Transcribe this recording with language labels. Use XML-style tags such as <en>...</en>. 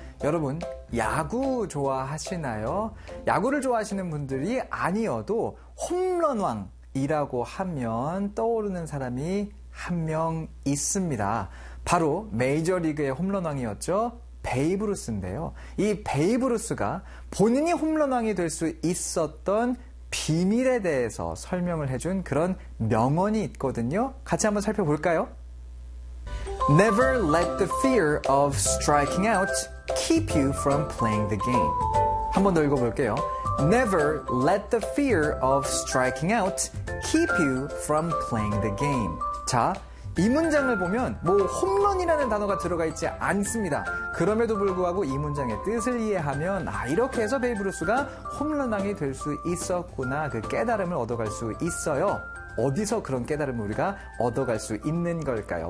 <ko>여러분, 야구 좋아하시나요? 야구를 좋아하시는 분들이 아니어도 홈런왕이라고 하면 떠오르는 사람이 한 명 있습니다. 바로 메이저리그의 홈런왕이었죠. 베이브루스인데요. 이 베이브루스가 본인이 홈런왕이 될 수 있었던 비밀에 대해서 설명을 해준 그런 명언이 있거든요. 같이 한번 살펴볼까요?</ko> <en>Never let the fear of striking out keep you from playing the game.</en> <ko>한번 더 읽어볼게요.</ko> <en>Never let the fear of striking out keep you from playing the game.</en> <ko>자, 이 문장을 보면 뭐 홈런이라는 단어가 들어가 있지 않습니다. 그럼에도 불구하고 이 문장의 뜻을 이해하면 아, 이렇게 해서 베이브루스가 홈런왕이 될 수 있었구나, 그 깨달음을 얻어갈 수 있어요. 어디서 그런 깨달음을 우리가 얻어갈 수 있는 걸까요?</ko>